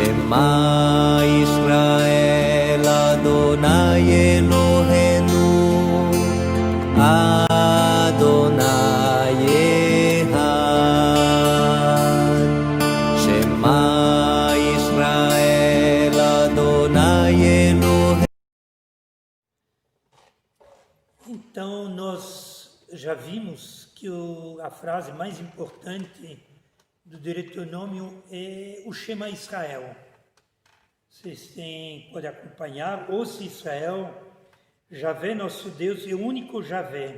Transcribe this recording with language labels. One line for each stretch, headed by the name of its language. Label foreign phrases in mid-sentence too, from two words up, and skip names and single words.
Hebrew: שמע ישראל אדוני אלוהינו אדוני אחד. שמע ישראל אדוני אלוהינו.
Portuguese: Então, nós já vimos que a frase mais importante do Deuteronômio é o Shema Israel. Vocês podem acompanhar, ouça Israel, Javé nosso Deus é o único Javé.